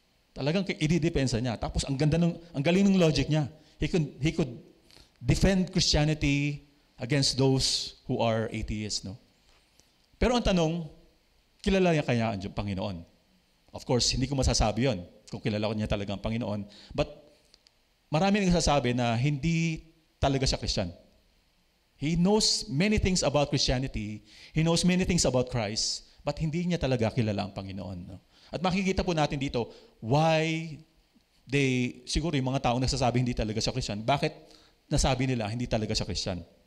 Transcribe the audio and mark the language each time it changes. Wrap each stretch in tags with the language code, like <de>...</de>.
<tl>Talagang ididepensa niya. Tapos ang galing ng logic niya.</tl> <en>He could defend Christianity against those who are atheists, no?</en> <tl>Pero ang tanong, kilala niya kaya ang Panginoon? Of course, hindi ko masasabi yon kung kilala ko niya talaga ang Panginoon. But marami nang sasabi na hindi talaga siya Christian.</tl> <en>He knows many things about Christianity. He knows many things about Christ.</en> <tl>But hindi niya talaga kilala ang Panginoon, no? At makikita po natin dito why siguro yung mga taong nagsasabi hindi talaga siya Christian, bakit nasabi nila hindi talaga siya Christian?</tl>